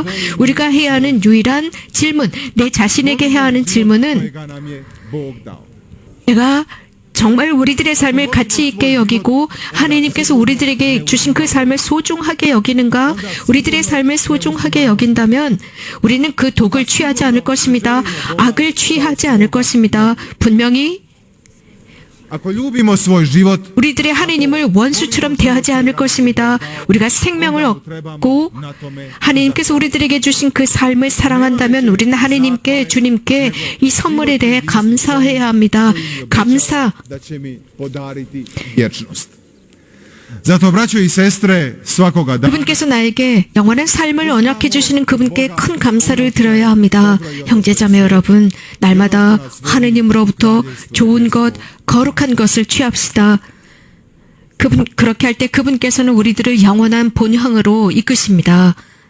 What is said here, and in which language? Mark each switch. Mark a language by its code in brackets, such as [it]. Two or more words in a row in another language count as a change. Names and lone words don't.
[ko] 우리가 해야 하는 유일한 질문, 내 자신에게 해야 하는 질문은, 내가 정말 우리들의 삶을 가치 있게 여기고 하나님께서 우리들에게 주신 그 삶을 소중하게 여기는가? 우리들의 삶을 소중하게 여긴다면 우리는 그 독을 취하지 않을 것입니다. 악을 취하지 않을 것입니다. 분명히 [hr] Ako ljubimo svoj život, [ko] 우리들의 하나님을 원수처럼 대하지 않을 것입니다. 우리가 생명을 얻고 하나님께서 우리들에게 주신 그 삶을 사랑한다면 우리는 하나님께, 주님께 이 선물에 대해 감사해야 합니다. 감사. [hr] da će mi podariti vječnost. Zato, braćo i sestre, svakoga dana [ko] 그분께서 나에게 영원한 삶을 언약해 주시는 그분께 큰 감사를 드려야 합니다. 형제자매 여러분, 날마다 하느님으로부터 좋은 것, 거룩한 것을 취합시다. 그렇게 할 때 그분께서는 우리들을 영원한 본향으로 이끄십니다.